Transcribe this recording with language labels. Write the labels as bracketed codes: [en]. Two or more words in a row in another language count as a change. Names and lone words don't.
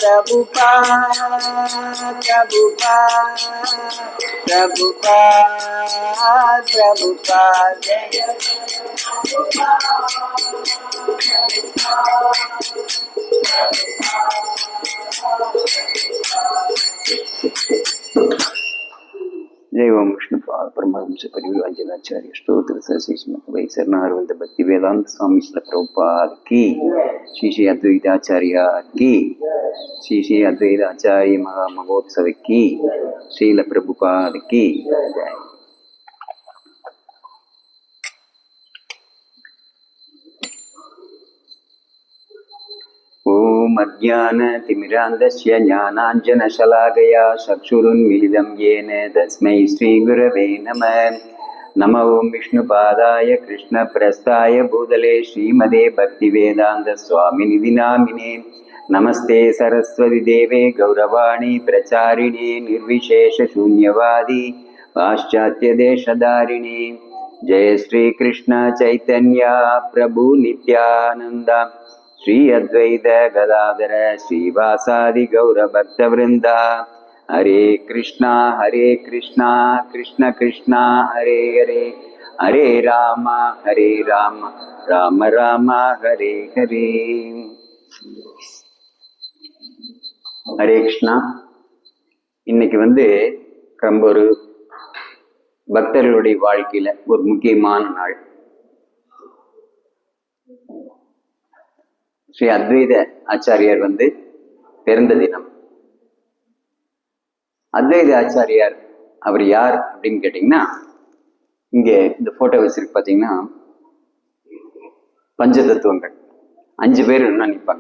[sa] प्रभुपाद जय जय ओम विष्णुपाद परमहंस परिव्राजनाचार्य स्तोत्र श्रीमद वै शरणारविंद भक्ति वेदांत स्वामी श्री प्रभुपाद की श्री श्री अद्वैताचार्य की श्री श्री अद्वैताचार्य महामहोत्सव की श्रील प्रभुपाद की जय। ओम ओम् अज्ञानतिमिरान्धस्य ज्ञानाञ्जनशलाकया चक्षुरुन्मीलितं येन तस्मै श्रीगुरवे नमः. नम ओम् विष्णुपादाय कृष्णप्रेष्ठाय भूतले श्रीमते भक्तिवेदान्त स्वामिनिति नामिने. नमस्ते सारस्वते देवे गौरवाणी प्रचारिणे निर्विशेष शून्यवादि பாश्चात्य देशधारिणे. जय श्री कृष्ण चैतन्य प्रभु नित्यानंद श्री अद्वैत गदाधर श्रीवासादि गौर भक्त वृंदा. हरे कृष्णा कृष्ण कृष्णा हरे हरे, हरे राम राम राम हरे हरे. हरे कृष्णा. [ta] இன்னைக்கு ரொம்ப ஒரு பக்தர்களுடைய வாழ்க்கையில ஒரு முக்கியமான நாள். ஸ்ரீ அத்வைத ஆச்சாரியார் பிறந்த தினம். அத்வைத ஆச்சாரியார் அவர் யார் அப்படின்னு கேட்டீங்கன்னா, இங்க இந்த போட்டோ வச்சிருக்கு பாத்தீங்கன்னா, பஞ்ச தத்துவங்கள் 5 பேர் என்ன நிற்பாங்க.